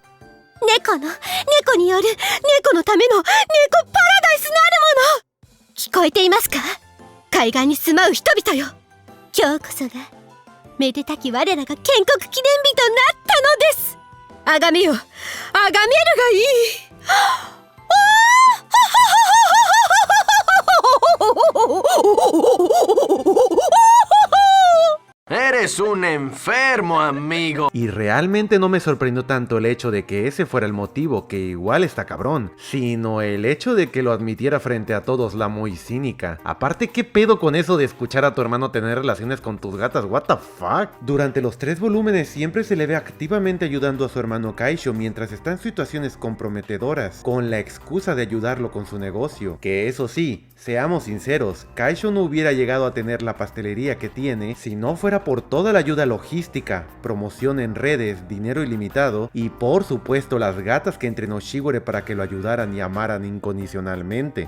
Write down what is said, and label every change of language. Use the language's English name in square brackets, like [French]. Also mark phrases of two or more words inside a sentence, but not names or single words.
[Japanese] 猫による猫のための猫パラダイスなるもの。聞こえていますか？海岸に住まう人々よ。今日こそがめでたき我らが建国記念日となったのです。あがめよ、あがめるがいい。 [Spanish] Eres un enfermo, amigo. Y realmente no me sorprendió tanto el hecho de que ese fuera el motivo, que igual está cabrón, sino el hecho de que lo admitiera frente a todos, la muy cínica. Aparte, ¿qué pedo con eso de escuchar a tu hermano tener relaciones con tus gatas? [English] What the fuck? [Spanish] Durante los 3 volúmenes siempre se le ve activamente ayudando a su hermano Kaisho mientras está en situaciones comprometedoras, con la excusa de ayudarlo con su negocio. Que eso sí, seamos sinceros, Kaisho no hubiera llegado a tener la pastelería que tiene si no fuera por toda la ayuda logística, promoción en redes, dinero ilimitado y por supuesto las gatas que entrenó Shigure para que lo ayudaran y amaran incondicionalmente.